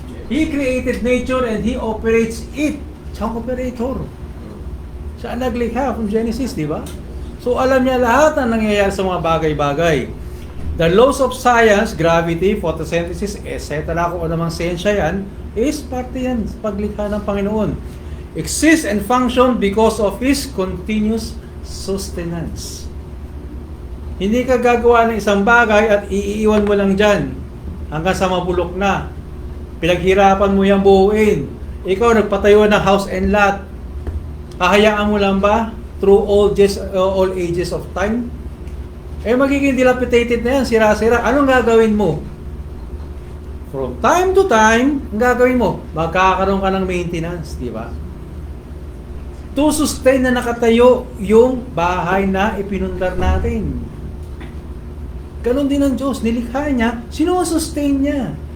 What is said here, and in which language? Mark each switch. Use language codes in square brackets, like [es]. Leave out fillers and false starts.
[en] He created nature and He operates it. [tl] Siya ang operator. Siya ang naglikha from Genesis, di ba? So alam niya lahat ng nangyayari sa mga bagay-bagay. [en] The laws of science, gravity, photosynthesis, etc. [tl] Kung anumang siyensya yan, is parte yan sa paglikha ng Panginoon. [en] Exist and function because of His continuous sustenance. [tl] Hindi ka gagawa ng isang bagay at iiwan mo lang dyan hanggang sa mabulok na. Pinaghirapan mo yung buuin. Ikaw nagpatayo ng [en] house and lot. [tl] Hahayaan mo lang ba [en] through all ages of time? [tl] Magiging dilapidated na yan, sira-sira. Anong gagawin mo? [en] From time to time, [tl] ang gagawin mo, magkakaroon ka ng maintenance, di ba? [en] To sustain [tl] na nakatayo yung bahay na ipinundar natin. Ganon din ang Diyos, nilikha niya, sino ang sustain niya?